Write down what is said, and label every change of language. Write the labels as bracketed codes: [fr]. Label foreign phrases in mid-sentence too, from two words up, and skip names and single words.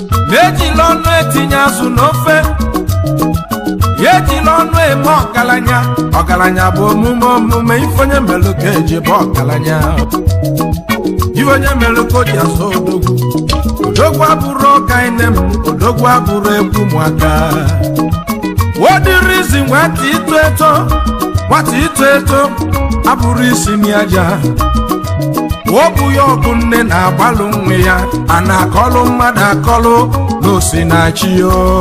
[ig] Na-ejila ọnụ etinye azụ n'ofe. Ya ejila ọnụ eme ọgaranya. Ọgaranya bụ omume omume, ife onye melụ ka eji bụ ọgaranya. Ife onye melụ ka o ji asọ odogwu. Odogwu abụrụ ọga inem, odogwu abụrụ egwu ụmụaka. [en] What the reason [ig] nwata ito eto, nwata ito eto, abụrụ isi mi aja. Ọ bụ ya ọgụ nne na-agbalụ nwe ya, a na-akọlụ mmadụ akọlụ na o si na chi yo.